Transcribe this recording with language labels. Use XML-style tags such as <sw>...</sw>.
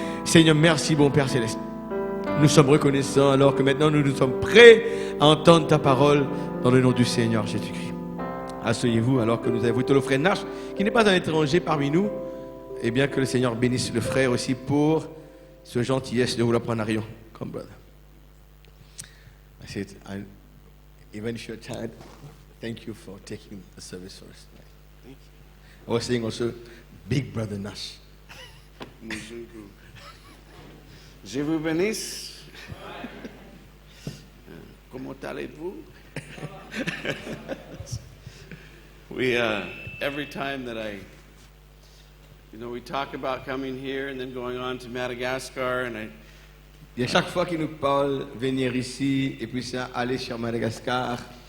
<fr>Seigneur, merci, bon Père Céleste. Nous sommes reconnaissants alors que maintenant nous sommes prêts à entendre ta parole dans le nom du Seigneur Jésus-Christ. Asseyez-vous alors que nous avons le frère Nash, qui n'est pas un étranger parmi nous. Et bien que le Seigneur bénisse le frère aussi pour ce gentillesse de vouloir prendre un rayon.</fr> <en>Come, brother. I said, even if you're tired, thank you for taking the service for us tonight. Thank you. I was saying also, big brother Nash.</en> <fr>Je vous bénisse. Comment allez-vous?</fr> <en>Every time that we talk about coming here and then going on to Madagascar, and</en> <fr>Et à chaque fois qu'il nous parle venir ici et puis ça aller sur Madagascar,</fr>